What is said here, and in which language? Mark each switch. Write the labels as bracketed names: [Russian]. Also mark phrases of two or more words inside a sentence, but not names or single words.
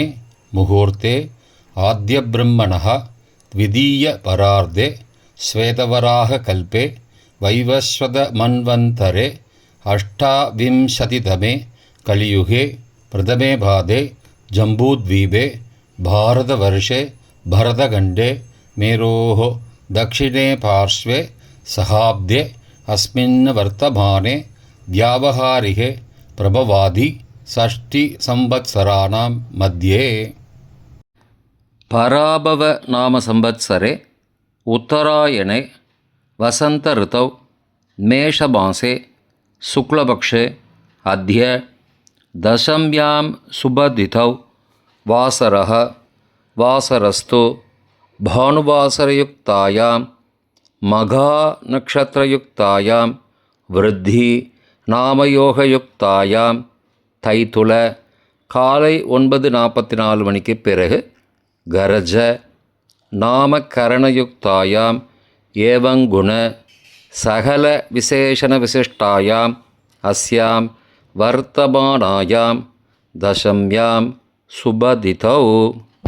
[Sanskrit] मुहूर्ते आद्यब्रह्मणः द्वितीय परार्धे श्वेतवराह कल्पे वैवस्वत मन्वन्तरे अष्टाविंशतितमे कलियुगे प्रथमे पादे जम्बूद्वीपे भारतवर्षे भरतखण्डे मेरोः दक्षिणे पार्श्वे सहाब्दे अस्मिन् वर्तमाने व्यावहारिके प्रभवादि षष्टिसंवत्सराणां मध्ये पराभव नाम संवत्सरे उत्तरायणे वसन्त ऋतौ मेषमासे शुक्लपक्षे अद्य दशम्यां शुभतिथौ वासरः वासरस्तु भानुवासरयुक्तायां मघानक्षत्रयुक्तायां वृद्धि नामयोगयुक्तायां [Tamil] தைத்துல காலை 9:44 மணிக்கு பிறகு [Sanskrit] गरज नामकरणयुक्तायां एवंगुण सकल विशेषण विशिष्टायां अस्यां वर्तमानायां दशम्यां शुभतिथौ